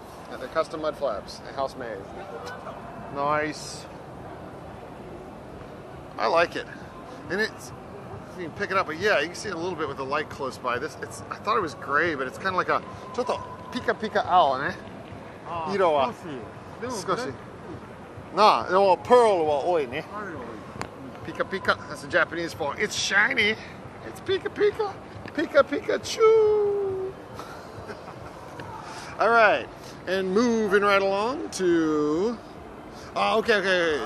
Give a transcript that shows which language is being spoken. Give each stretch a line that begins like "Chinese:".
English: Yeah, they're custom mud flaps, house made. Nice. I like it, and it's. You can pick it up, but yeah, you can see it a little bit with the light close by. I thought it was gray, but it's kind of like a
Japanese: ちょっとピカピカ青ね。色は少し。なあ、でもpearlは多いね。 Pika pika.
English: That's the Japanese for it's shiny. It's pika pika. Pika Pikachu. All right, and moving right along to. Okay.